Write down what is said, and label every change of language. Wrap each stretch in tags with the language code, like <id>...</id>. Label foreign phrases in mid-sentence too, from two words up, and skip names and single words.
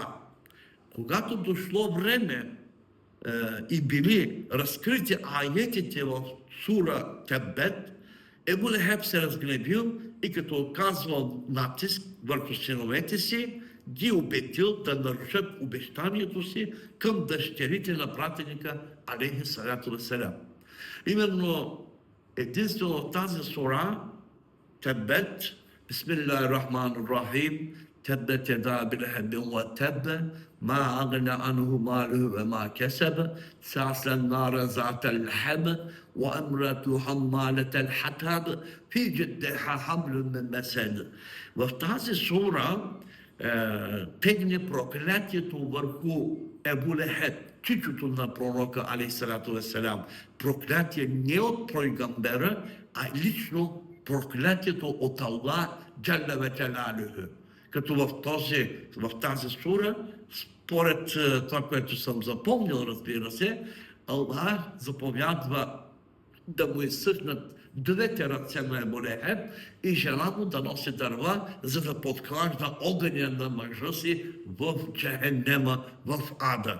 <bg>Когато дошло време и били разкрити аетите в сура Тебет, Ебу Лехеб се разгневил и като оказвал натиск върху синовете си, ги убедил да нарушат обещанието си към дъщерите на пратеника</bg> <ar>عليه الصلاة والسلام.</ar> <bg>Именно единствено в тази сура Тебет,</bg> <ar>بسم الله الرحمن الرحيم, تبت يدا أبي لهب وتب ما أغنى عنه ماله وما كسب سيصلى نارا ذات لهب وامرأته حمالة الحطب في جيدها حبل من مسد.</ar> <bg>В тази сура тегне проклятието върху Ебу Лехеб, чичото на пророка</bg> <ar>عليه الصلاة والسلام.</ar> <bg>Проклятие не от пайгамбера, а лично проклятието от Аллах</bg> <ar>جل جلاله.</ar> <bg>Като в тази сура, според това, което съм запомнил, разбира се, Аллах заповядва да му изсъхнат двете ръце на Ебу Лехеб и жена му да носи дърва, за да подклажда огъня на мъжа си в Джехеннема, в ада.</bg>